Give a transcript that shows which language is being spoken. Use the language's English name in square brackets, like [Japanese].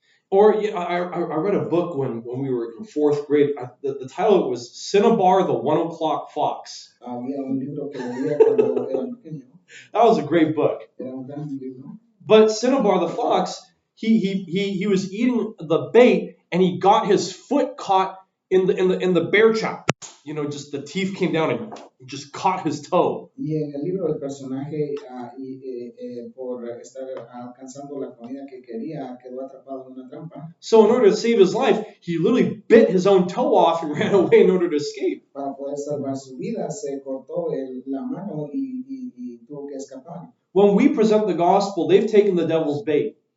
[English] Or I read a book when we were in fourth grade. The title was Cinnabar, the 1 o'clock fox. [Spanish] Había un libro que leía cuando era pequeño. [English] That was a great book. [Spanish] Era un gran libro. [English] But Cinnabar the fox, he was eating the bait and he got his foot caught in the bear trap. You know, just the teeth came down and just caught his toe. [Spanish] Y en el libro el personaje por estar alcanzando la comida que quería quedó atrapado en una trampa. [English] So in order to save his life, he literally bit his own toe off and ran away in order to escape. [Spanish] Para poder salvar su vida se cortó la mano y tuvo que escapar. [English] When we present the gospel, they've taken the devil's bait.